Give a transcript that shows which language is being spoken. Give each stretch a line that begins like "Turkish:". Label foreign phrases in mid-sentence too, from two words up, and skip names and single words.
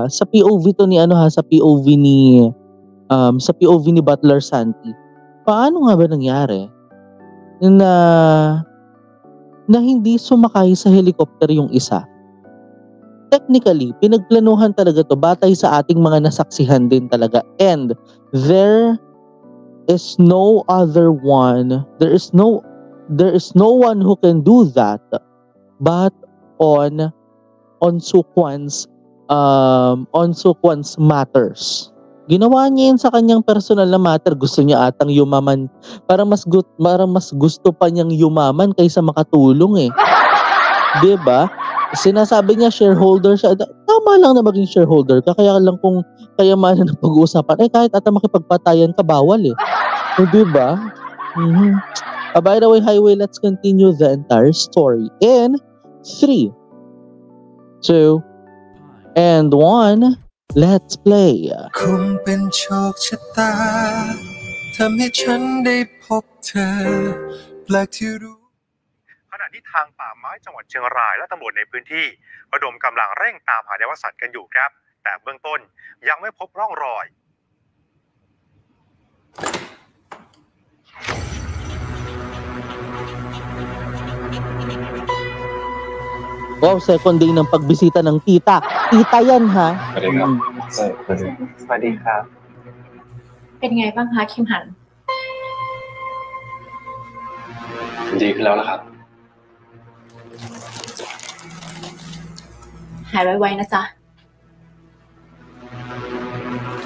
Filipino: Sa POV to ni, sa POV ni Butler Santi. Paano nga ba nangyari? Na hindi sumakay sa helicopter yung isa. Technically, pinagplanuhan talaga to batay sa ating mga nasaksihan din talaga.
English: And there is no one who can do that but on Sukuan's matters.
Filipino: Ginawa niya yun sa kanyang personal na matter. Gusto niya atang yumaman. Parang mas gusto pa niyang yumaman kaysa makatulong eh. 'Di ba? Sinasabi niya shareholder siya. Tama lang na maging shareholder ka. Kaya lang kung kayamanan ng pag-uusapan, kahit ata makipagpatayan ka, bawal eh. Diba?
English: By the way, Highway, let's continue the entire story in 3, 2, and 1. Let's play.
Thai: คงเป็นโชคชะตาทำให้ฉันได้พบเธอแปลกที่รู้ ขณะที่ทางป่าไม้จังหวัดเชียงรายและตำรวจในพื้นที่ระดมกำลังเร่งตามหาเยาวสัตว์กันอยู่ครับแต่เบื้องต้นยังไม่พบร่องรอย
Filipino: Wow, second day ng pagbisita ng tita. Tita yan ha.
Thai: สวัสดีครับ สวัสดีครับ เป็นไงบ้างคะคิมหัน ดีขึ้นแล้วล่ะครับ หายไวๆนะจ๊ะ